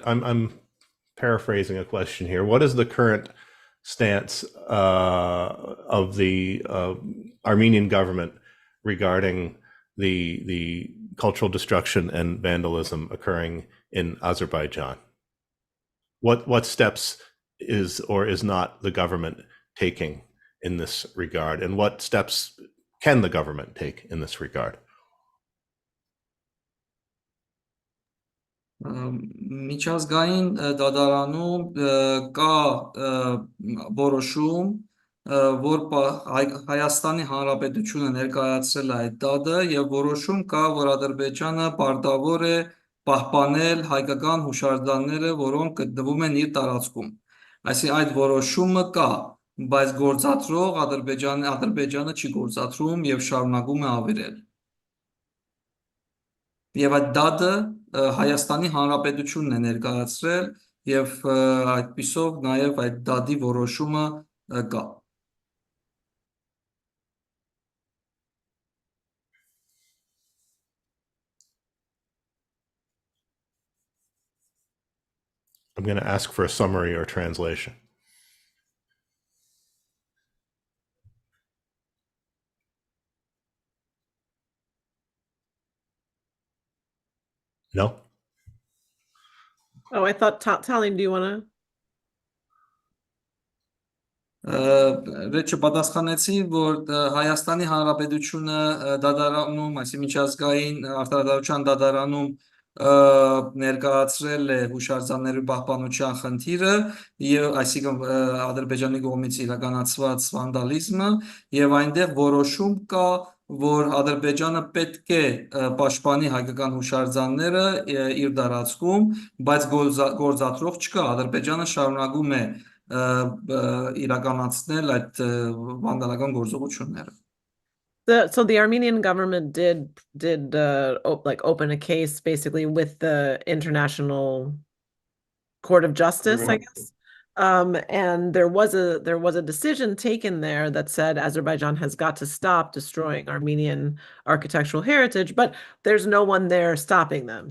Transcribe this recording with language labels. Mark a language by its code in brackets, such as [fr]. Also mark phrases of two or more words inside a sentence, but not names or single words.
[en] I'm paraphrasing a question here. What is the current stance of the Armenian government regarding the cultural destruction and vandalism occurring in Azerbaijan? What steps is or is not the government taking in this regard, and what steps can the government take in this regard? [hy] Միջազգային դատարանում կա որոշում, որ Հայաստանի Հանրապետությունը ներկայացրել է այդ դատը, եւ որոշում կա, որ Ադրբեջանը պարտավոր է պահպանել հայկական հուշարձանները, որոնք գտնվում են իր տարածքում։ Այսինքն այդ որոշումը կա, բայց գործադրող Ադրբեջանը չի գործադրում եւ շարունակում է ավերել։ Եվ այդ դատը Հայաստանի Հանրապետությունն է ներկայացրել եւ այդպիսով նաեւ այդ դատի որոշումը կա։ [en] I'm going to ask for a summary or translation. No? Oh, I thought, Tallinn, do you want to? [hy] Ռեչը պատասխանեցի, որ Հայաստանի Հանրապետությունը դատարանում, այսինքն միջազգային արտադրության դատարանում ներկայացրել է հուշարձանների պահպանության խնդիրը եւ այսինքն Ադրբեջանի կողմից իրականացված վանդալիզմը եւ այնտեղ որոշում կա, որ Ադրբեջանը պետք է պաշտպանի հայկական հուշարձանները իր տարածքում, բայց գործադրող չկա, Ադրբեջանը շարունակում է իրականացնել այդ վանդալական գործողությունները։ [en] So the Armenian government did open a case basically with the International Court of Justice, I guess. And there was a decision taken there that said Azerbaijan has got to stop destroying Armenian architectural heritage, but there's no one there stopping them.